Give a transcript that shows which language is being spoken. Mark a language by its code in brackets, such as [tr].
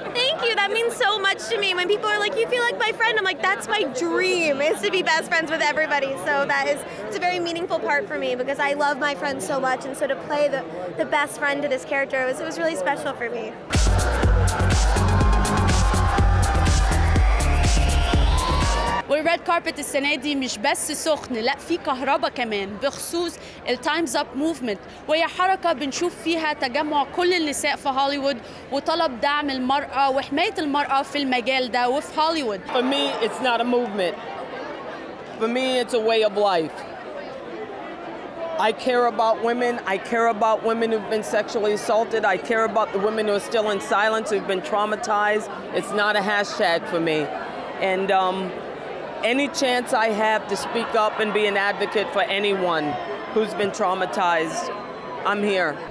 [en] Thank you, that means so much to me. When people are like, you feel like my friend, I'm like, that's my dream, is to be best friends with everybody. So it's a very meaningful part for me, because I love my friends so much, and so to play the best friend to this character, it was really special for me. [ar] والريد كاربت السنة دي مش بس سخن، لا في كهرباء كمان بخصوص التايمز اب موفمنت، وهي حركة بنشوف فيها تجمع كل النساء في هوليوود وطلب دعم المرأة وحماية المرأة في المجال ده وفي هوليوود. [en] For me, it's not a movement. For me, it's a way of life. I care about women. I care about women who've been sexually assaulted. I care about the women who are still in silence, who've been traumatized. It's not a hashtag for me. And any chance I have to speak up and be an advocate for anyone who's been traumatized, I'm here.